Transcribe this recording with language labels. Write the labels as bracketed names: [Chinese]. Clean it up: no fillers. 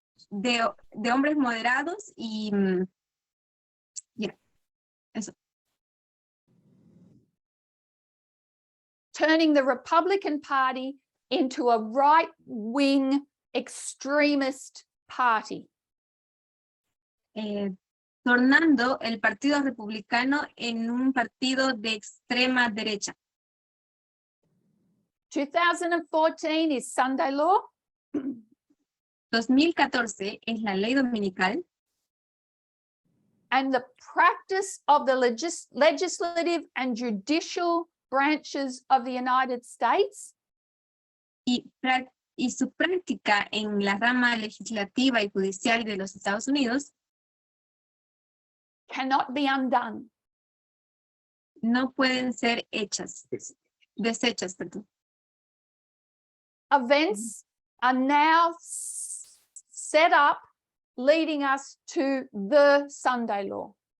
[Spanish] de hombres moderados y ya, eso. [English] Turning the Republican Party into a right-wing extremist party. [Spanish] Tornando el Partido Republicano en un partido de extrema derecha. [English] 2014 is Sunday law. [Spanish] 2014 es la ley dominical. [English] And the practice of the legislative and judicial branches of the United States [Spanish] Y su práctica en la rama legislativa y judicial de los Estados Unidos [English] cannot be undone. [Spanish] no pueden ser deshechas, perdón. [English] Events are now set up leading us to the Sunday law.